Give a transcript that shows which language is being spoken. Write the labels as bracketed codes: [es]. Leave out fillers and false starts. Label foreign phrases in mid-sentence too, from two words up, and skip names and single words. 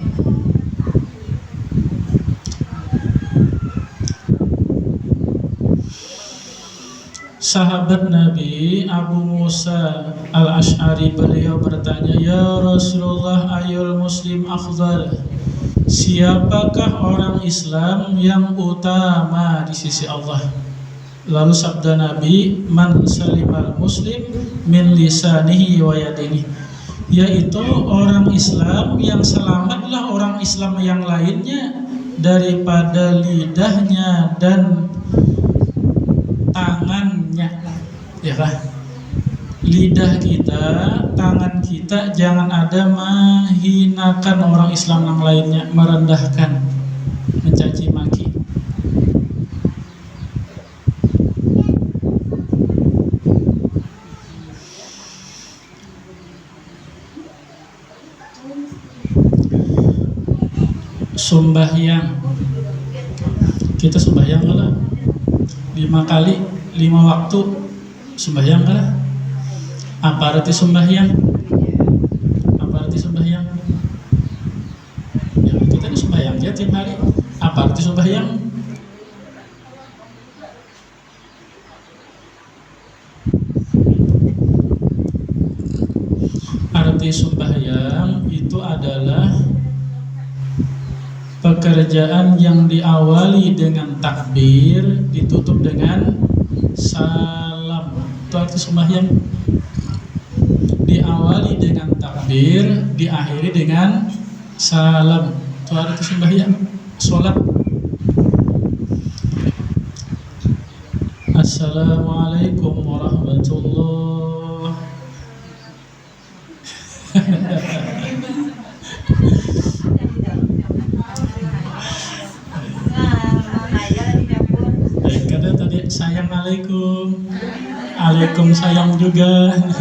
[id] Sahabat Nabi Abu Musa al-Ash'ari beliau bertanya, [ar] يا رسول الله، أي المسلم أفضل, [id] siapakah orang Islam yang utama di sisi Allah? Lalu sabda Nabi, [ar] من سلم المسلم من لسانه ويده, [id] yaitu orang Islam yang selamatlah orang Islam yang lainnya daripada lidahnya dan tangannya, ya kan? Lidah kita, tangan kita jangan ada menghinakan orang Islam yang lainnya, merendahkan, mencaci maki. Sembahyang, kita sembahyang lah 5 kali 5 waktu sembahyang lah. Apa arti sembahyang? Apa arti sembahyang? Ya kita ini sembahyang ya tiap hari. Apa arti sembahyang? Arti sembahyang itu adalah pekerjaan yang diawali dengan takbir, ditutup dengan salam. Itu arti sembahyang. Diawali dengan takbir, diakhiri dengan salam. Itu arti sembahyang, sholat. [ar] السلام عليكم ورحمة الله. Karena tadi sayang alaikum, alaikum sayang juga.